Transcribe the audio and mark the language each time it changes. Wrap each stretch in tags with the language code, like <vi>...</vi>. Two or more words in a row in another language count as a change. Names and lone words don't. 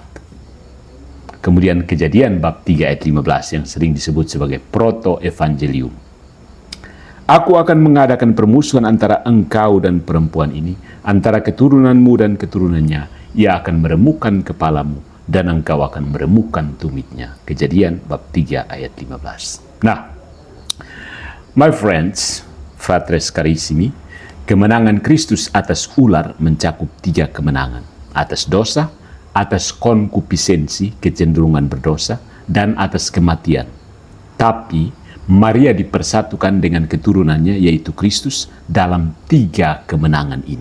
<id>Kemudian Kejadian bab 3 ayat 15 yang sering disebut sebagai proto-evangelium. Aku akan mengadakan permusuhan antara engkau dan perempuan ini, antara keturunanmu dan keturunannya. Ia akan meremukkan kepalamu, dan engkau akan meremukkan tumitnya. Kejadian bab 3 ayat 15. Nah,</id> <en>my friends,</en> <la>fratres carissimi,</la> <id>kemenangan Kristus atas ular mencakup 3 kemenangan. Atas dosa, atas konkupisенsi, kecenderungan berdosa, dan atas kematian. Tapi Maria dipersatukan dengan keturunannya, yaitu Kristus, dalam 3 kemenangan ini.</id>